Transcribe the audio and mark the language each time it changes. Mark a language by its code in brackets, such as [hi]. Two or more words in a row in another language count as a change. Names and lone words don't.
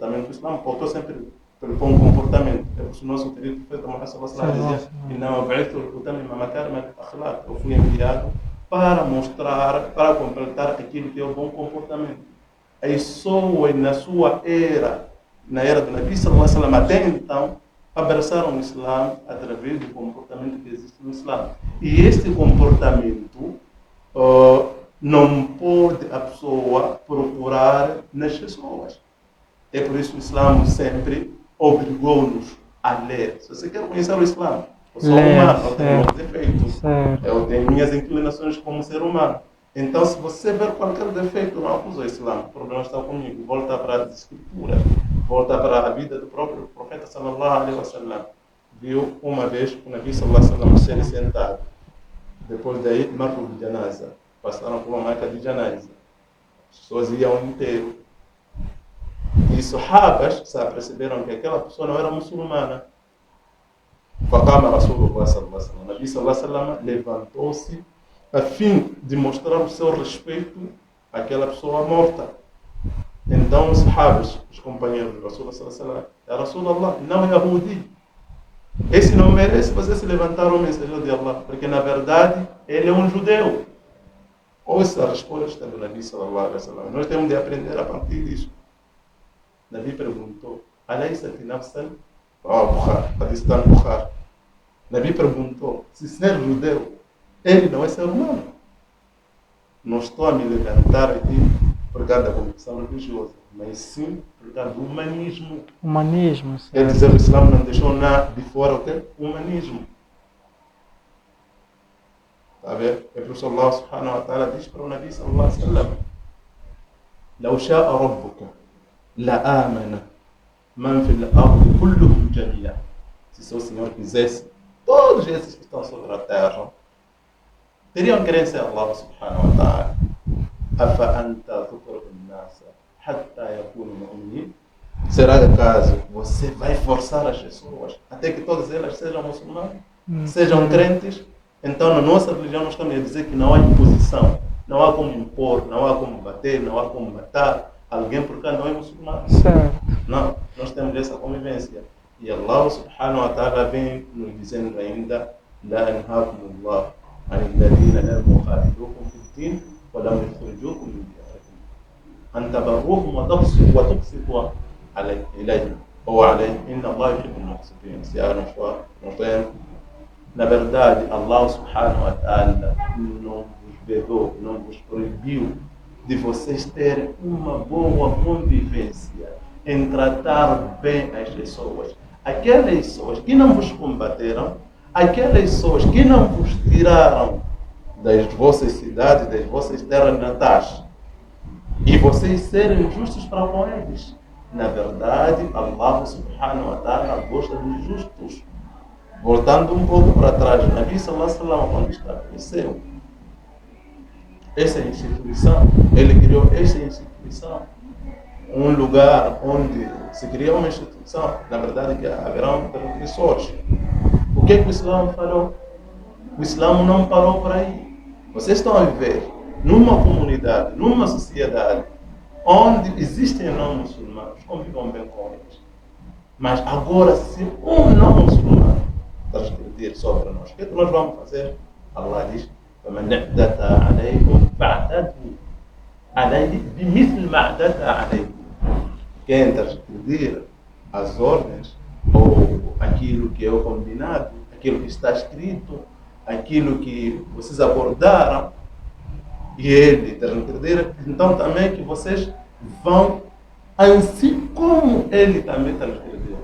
[pt] O Islã pautou sempre pelo bom comportamento. É por isso que o nosso querido profeta Muhammad [ar] صلى الله عليه وسلم [pt] dizia: [ar] "إنما بعثت لأتمم مكارم الأخلاق." [pt] Eu fui enviado para mostrar, para completar aquilo que é o bom comportamento. As pessoas na sua era, na era do [ar] النبي صلى الله عليه وسلم, [pt] até então, abraçaram o Islã através do comportamento que existe no Islã. E este comportamento não pode a pessoa procurar nas pessoas. É por isso que o Islã sempre obrigou-nos a ler. Se você quer conhecer o Islã, eu sou humano, eu tenho meus defeitos. Eu tenho minhas inclinações como ser humano. Então, se você ver qualquer defeito, não acusa o Islã. O problema está comigo. Volta para as escrituras. Volta para a vida do próprio profeta [ar] صلى الله عليه وسلم. [pt] Viu uma vez o [ar] النبي صلى الله عليه وسلم [pt] ser sentado. Depois daí, marco de janaza. Passaram por uma marca de janaza. As pessoas iam inteiro. E sahabas se aperceberam que aquela pessoa não era muçulmana. [ar] فقام رسول الله صلى الله عليه وسلم. النبي صلى الله عليه وسلم [pt] levantou-se a fim de mostrar o seu respeito àquela pessoa morta. Então os sahabas, os companheiros de [ar] رسول الله صلى الله عليه وسلم, "يا رسول الله, [pt] não é Yahudi. Esse não merece você se levantar o mensageiro de Allah, porque na verdade ele é um judeu." Ouça a resposta do [ar] النبي صلى الله عليه وسلم. [pt] Nós temos de aprender a partir disso. Nabi perguntou: [ar] "أليست نفسا?" [pt] Bukhari, hadith está no Bukhari. Nabi perguntou: se ser judeu, ele não é ser humano? Não estou a me levantar aqui por causa da convicção religiosa, mas sim por causa do humanismo. Humanismo, Quer dizer, o Islã não deixou nada de fora o que? O humanismo. Está a ver? É por isso que [ar] الله سبحانه وتعالى [pt] diz para o [ar] النبي صلى الله عليه وسلم: "لو شاء ربك لآمن من في الأرض كلهم جميعا." [pt] Se seu Senhor quisesse, todos esses que estão sobre a terra teriam crença em [ar] الله سبحانه وتعالى. أفأنت تكره الناس حتى يكونوا مؤمنين? [pt] Será que acaso você vai forçar as pessoas até que todas elas sejam muçulmanas? Sejam crentes? Então na nossa religião nós estamos a dizer que não há imposição. Não há como impor, não há como bater, não há como matar alguém porque não é muçulmano. Certo. Não, nós temos essa convivência. E [ar] الله سبحانه وتعالى [pt] vem nos dizendo ainda: [ar] "لا ينهاكم الله عن الذين لم يخالفوكم في الدين ولم يخرجوكم من دياركم أن تبروهم وتقسطوا إليهم ou عليهم إن الله يحب المقسطين." [pt] Se há não tem, na verdade, [ar] الله سبحانه وتعالى [pt] não vos vedou, não vos proibiu de vocês terem uma boa convivência em tratar bem as pessoas. Aquelas pessoas que não vos combateram, aquelas pessoas que não vos tiraram das vossas cidades, das vossas terras natais, e vocês serem justos para com eles. Na verdade, [ar] الله سبحانه وتعالى [pt] gosta dos justos. Voltando um pouco para trás, [ar] النبي صلى الله عليه وسلم, [pt] quando estabeleceu essa instituição, ele criou essa instituição, um lugar onde se cria uma instituição, na verdade que haverão transgressores. O que o Islã falou? O Islã não parou por aí. Vocês estão a viver numa comunidade, numa sociedade, onde existem não muçulmanos, convivam bem com eles. Mas agora, se um não muçulmano transgredir sobre nós, o que nós vamos fazer? Allah diz: [ar] فَمَنْ اعْتَدَى عَلَيْكُمْ فَاعْتَدُوا عَلَيْهِ بِمِثْلِ مَا اعْتَدَى عَلَيْكُمْ. [pt] Quem transgredir as ordens, ou aquilo que é o combinado, aquilo que está escrito, aquilo que vocês abordaram, e ele transgredir, então também que vocês vão, assim como ele também transgrediu.